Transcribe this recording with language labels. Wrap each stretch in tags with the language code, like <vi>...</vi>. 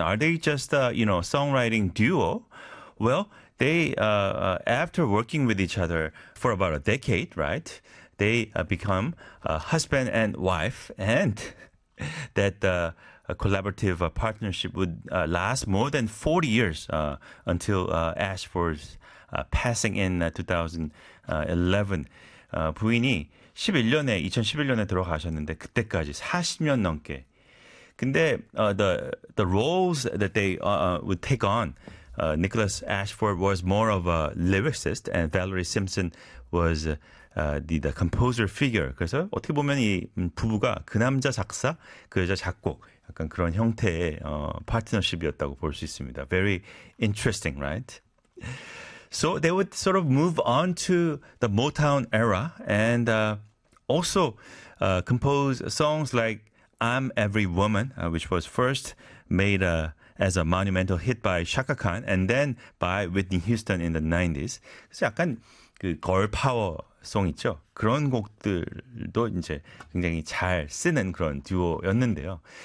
<en>Are they just a songwriting duo? Well, they, after working with each other for about a decade, right, they become husband and wife, and that collaborative partnership would last more than 40 years until Ashford's passing in 2011.</en> <ko>부인이 11년에, 2011년에 들어가셨는데 그때까지 40년 넘게. 근데</ko> <en>the roles that they would take on, Nicholas Ashford was more of a lyricist and Valerie Simpson was the composer figure.</en> <ko>그래서 어떻게 보면 이 부부가 그 남자 작사, 그 여자 작곡 약간 그런 형태의 파트너십이었다고 볼 수 있습니다.</ko> <en>Very interesting, right? So they would sort of move on to the Motown era and also compose songs like I'm Every Woman, which was first made as a monumental hit by Chaka Khan and then by Whitney Houston in the 90s.</en> <ko>그래서 약간 그 걸 파워 송 있죠. 그런 곡들도 이제 굉장히 잘 쓰는 그런 듀오였는데요.</ko>